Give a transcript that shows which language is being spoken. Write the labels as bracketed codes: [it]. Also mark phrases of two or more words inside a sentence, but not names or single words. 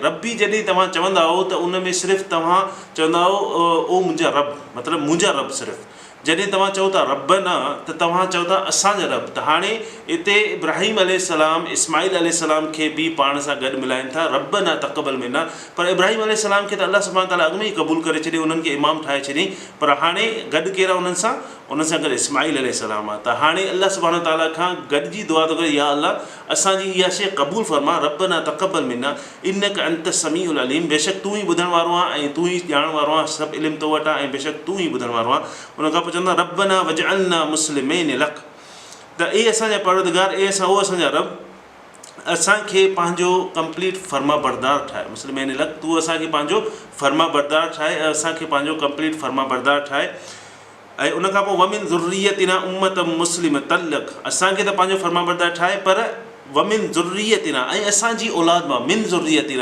[sd] रब्बी जॾहिं तव्हां चवंदा हो त उन में सिर्फ़ु तव्हां चवंदा हो ओ मुंहिंजा रब, मतिलबु मुंहिंजा रब सिर्फ़ु। जॾहिं तव्हां चओ था रब्बना त तव्हां चओ था असांजा रब। त हाणे हिते इब्राहिम अलैहिस्सलाम इस्माईल अलैहिस्सलाम खे बि पाण सां गॾु मिलाइनि था [ar] ربنا تقبل منا, [sd] पर इब्राहिम अलैहिस्सलाम खे त [ar] الله سبحانه وتعالى [sd] अॻु में ई क़बूल करे छॾियो, उन्हनि खे इमाम ठाहे छॾियईं, पर हाणे गॾु केरु आहे उन्हनि सां गॾु इस्माईल अलैहिस्सलाम आहे। त हाणे [ar] الله سبحانه وتعالى [sd] खां गॾिजी दुआ थो करे या अल्लाह असांजी इहा शइ क़बूल फरमा, [ar] ربنا تقبل منا إنك أنت السميع العليم, [sd] बेशक तूं ई ॿुधण वारो आहे ऐं तूं ई ॼाणण वारो आहे, सभु इल्मु तो वटि आहे ऐं बेशक तूं ई ॿुधण वारो आहे। उनखां पोइ [ar] ربنا واجعلنا مسلمين لك, [sd] त ए असांजा परवरदिगार, ए असां उहो असांजा रब असांखे पंहिंजो कंप्लीट फर्मा बरदार ठाहे। मुस्लिम लॻ तूं असांखे पंहिंजो फर्मा बरदार ठाहे ऐं असांखे पंहिंजो कंप्लीट फर्मा बरदार ठाहे। ऐं उन खां पोइ [ar] ومن ذريتنا أمة مسلمة لك, [sd] असांखे त पंहिंजो फर्मा बरदार ठाहे पर [ar] ومن ذريتنا [sd] ऐं असांजी औलाद मां, [ar] من ذريتنا.